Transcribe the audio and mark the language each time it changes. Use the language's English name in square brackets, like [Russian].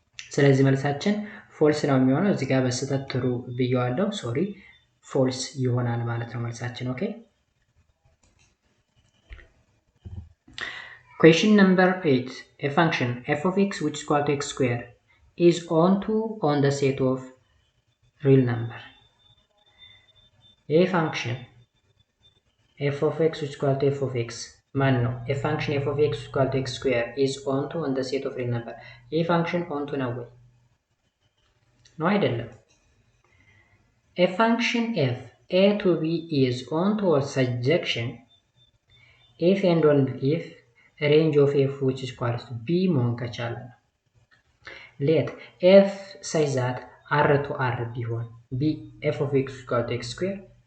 [Amharic] ስለዚህ መልሳችን ፎልስ ነው የሚሆነው። እዚህ ጋር በስህተት ትሩ ብየዋለሁ፣ ሶሪ ፎልስ ይሆናል ማለት ነው መልሳችን። [English] ኦኬ question number 8 a function f of x which is equal to x square is on the set of real number. a function f of x which is equal to f of x man no a function f of x which is equal to x square is on the set of real number. [Amharic] a function onto ነው ወይ ነው አይደለም? [English] a function f a to b is onto or sujection if and only if range of f which is equal to b [Amharic] መሆን ከቻለ ነው። [English] let f such that r to r [Amharic] ቢሆን [English] b f of x is equal to x square